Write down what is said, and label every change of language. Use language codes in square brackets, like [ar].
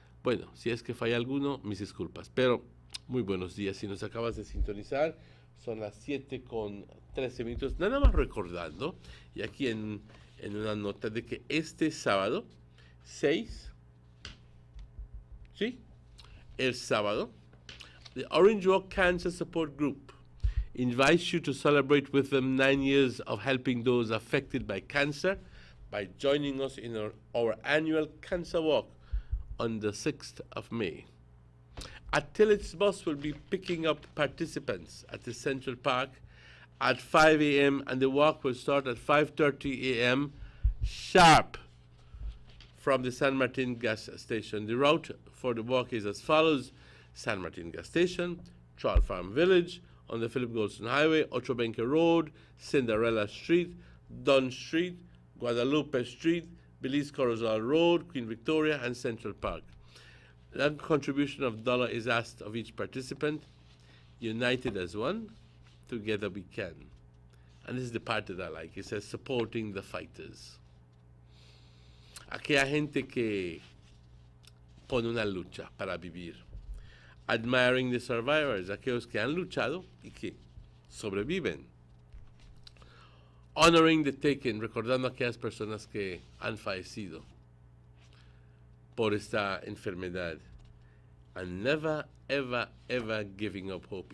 [es] Bueno, si es que falla alguno, mis disculpas. Pero muy buenos días. Si nos acabas de sintonizar, son las 7:13. Nada más recordando, y aquí en una nota, de que este sábado 6, ¿sí? El sábado, [en] the Orange Walk Cancer Support Group invites you to celebrate with them 9 years of helping those affected by cancer by joining us in our annual Cancer Walk on the 6th of May. Attilate's bus will be picking up participants at the Central Park at 5 a.m. and the walk will start at 5:30 a.m. sharp from the San Martin gas station. The route for the walk is as follows: San Martin gas station, Troll Farm Village, on the Philip Goldson Highway, Ocho Benque Road, Cinderella Street, Dunn Street, Guadalupe Street, Belize Corozal Road, Queen Victoria, and Central Park. That contribution of $1 is asked of each participant. United as one, together we can. And this is the part that I like. It says supporting the fighters. [es] Aquella gente que pone una lucha para vivir. [en] Admiring the survivors, [es] aquellos que han luchado y que sobreviven. [en] Honoring the taken, [es] recordando a aquellas personas que han fallecido por esta enfermedad. [en] And never, ever, ever giving up hope.